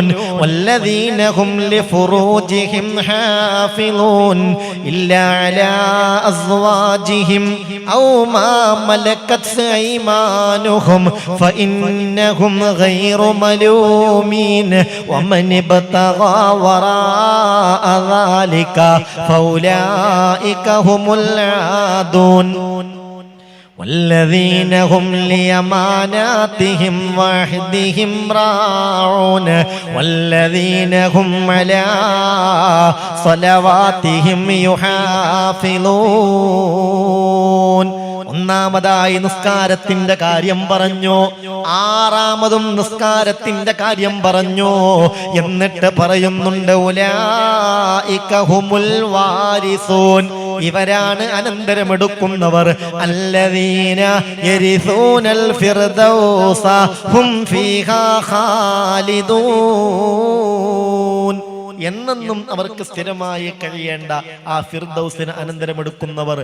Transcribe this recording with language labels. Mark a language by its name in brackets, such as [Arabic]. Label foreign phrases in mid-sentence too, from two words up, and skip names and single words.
[Arabic] والذين هم لفروجهم حافظون إلا على أزواجهم أو ما ملكت أيمانهم فإنهم غير ملومين ومن ابتغى وراء ذلك فأولئك هم العادون. والذين هم لأماناتهم وعهدهم راعون والذين هم على صلواتهم يحافظون. [Malayalam] ഒന്നാമതായി നിസ്കാരത്തിന്റെ കാര്യം പറഞ്ഞു, ആറാമതും നിസ്കാരത്തിന്റെ കാര്യം പറഞ്ഞു. എന്നിട്ട് പറയുന്നുണ്ട് [Arabic] أولئك هم الوارثون, [Malayalam] ഇവരാണ് അനന്തരമെടുക്കുന്നവർ. [Arabic] الذين يرثون الفردوس هم فيها خالدون, [Malayalam] എന്നെന്നും അവർക്ക് സ്ഥിരമായി കഴിയേണ്ട ആ ഫിർദൗസിന് അനന്തരമെടുക്കുന്നവർ.